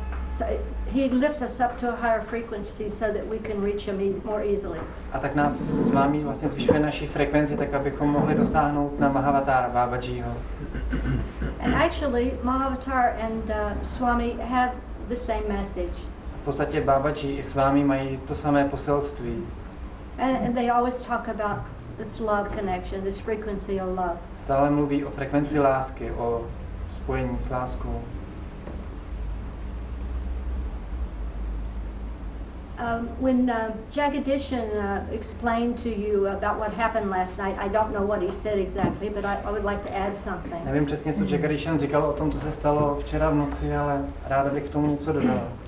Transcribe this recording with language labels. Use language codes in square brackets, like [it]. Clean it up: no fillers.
[en] So he lifts us up to a higher frequency so that we can reach him more easily. [cs] A tak nás s vámi vlastně zvyšuje naši frekvenci, tak abychom mohli dosáhnout na Mahavatara Babajiho. [en] And actually, Mahavatar and Swami have the same message. [cs] V podstatě Babaji i Swami mají to samé poselství. [en] And they always talk about this love connection, this frequency of love. [cs] Stále mluví o frekvenci lásky, o spojení s láskou. [en] When Jagadishan explained to you about what happened last night, I don't know what he said exactly, but I would like to add something. [cs] Nevím přesně, co Jagadishan říkal o tom, co se stalo včera v noci, ale ráda bych k tomu něco dodala.